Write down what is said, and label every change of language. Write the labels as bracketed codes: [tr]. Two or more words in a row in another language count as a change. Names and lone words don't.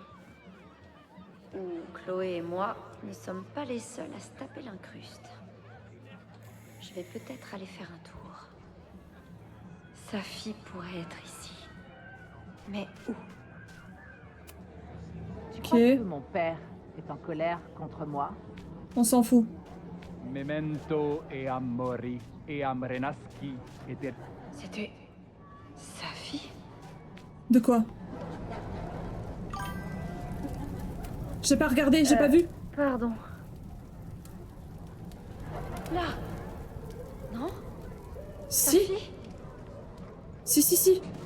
[fr] Ou Chloé et moi ne sommes pas les seuls à se taper l'incruste. Je vais peut-être aller faire un tour. Sa fille pourrait être ici. Mais où? Tu crois que mon père est en colère contre moi? On s'en fout. [la] Memento eam mori, eam renasci, et... [fr] C'était... sa fille? De quoi? J'ai pas regardé, j'ai pas vu. Pardon. Là. Non? Si. Si.